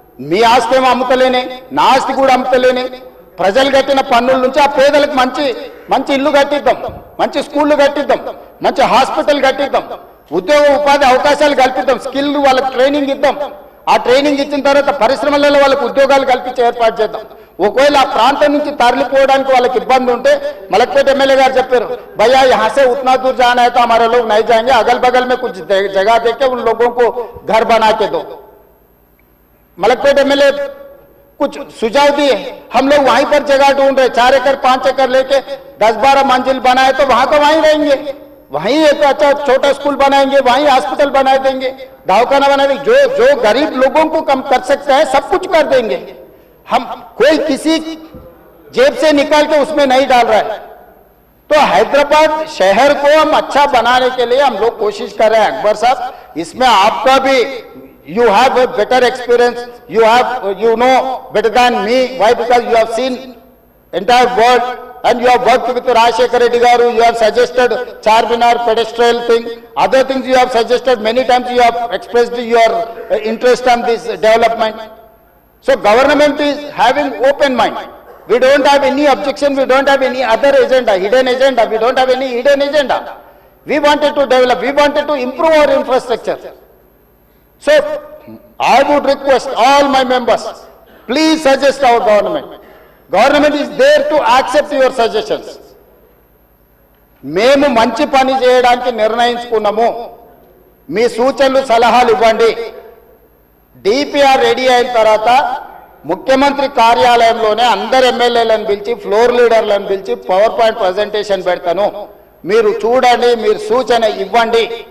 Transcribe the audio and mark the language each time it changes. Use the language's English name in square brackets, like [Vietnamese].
[Telugu] మీ ఆస్తి ఏమో అమ్ముతలేనే, నా ఆస్తి కూడా అమ్ముతలేనే, ప్రజలు కట్టిన పన్నుల నుంచి ఆ పేదలకు మంచి మంచి ఇల్లు కట్టిద్దాం, మంచి స్కూళ్ళు కట్టిద్దాం, మంచి హాస్పిటల్ కట్టిద్దాం, ఉద్యోగ ఉపాధి అవకాశాలు కల్పిద్దాం, స్కిల్ వాళ్ళకి ట్రైనింగ్ ఇద్దాం. ఆ ట్రైనింగ్ ఇచ్చిన తర్వాత పరిశ్రమలలో వాళ్ళకి ఉద్యోగాలు కల్పించే ఏర్పాటు చేద్దాం. ఒకవేళ ఆ ప్రాంతం నుంచి తరలిపోవడానికి వాళ్ళకి ఇబ్బంది ఉంటే మలక్పేట ఎమ్మెల్యే గారు చెప్పారు, [Hindi] भैया यहाँ से उतना दूर जाना है तो हमारे लोग नहीं जाएंगे, अगल बगल में कुछ जगह देके उन लोगों को घर बना के दो। मलकपेट एमएलए कुछ सुझाव दिए, हम लोग वहीं पर जगह ढूंढ रहे, 4 एकड़ 5 एकड़ लेके 10-12 मंजिल बनाए तो वहां वहीं रहेंगे, वहीं एक अच्छा छोटा स्कूल बनाएंगे, वहीं हॉस्पिटल बना देंगे, दवाखाना बना देंगे, जो गरीब लोगों को कम कर सकते हैं सब कुछ कर देंगे। हम कोई किसी जेब से निकाल के उसमें नहीं डाल रहा है। तो हैदराबाद शहर को हम अच्छा बनाने के लिए हम लोग कोशिश कर रहे हैं। अकबर साहब, इसमें आपका भी [English] you have a better experience, you know better than me. Why? Because you have seen entire world and you have worked with Rajshekar Reddy garu, you have suggested Charminar pedestrian thing, other things you have suggested, many times you have expressed your interest on this development. So government is having open mind. We don't have any objection, we don't have any other agenda, hidden agenda, we don't have any hidden agenda. We wanted to develop, we wanted to improve our infrastructure. So I would request all my members, please suggest our government. Government is there to accept your suggestions. [Telugu] మేము మంచి పని చేయడానికి నిర్ణయించుకున్నాము, మీ సూచనలు సలహాలు ఇవ్వండి. DPR ready అయిన తర్వాత ముఖ్యమంత్రి కార్యాలయంలోనే అందరు ఎమ్మెల్యేలను పిలిచి ఫ్లోర్ లీడర్లను పిలిచి పవర్ పాయింట్ ప్రజెంటేషన్ పెడతాను, మీరు చూడండి, మీరు సూచన ఇవ్వండి.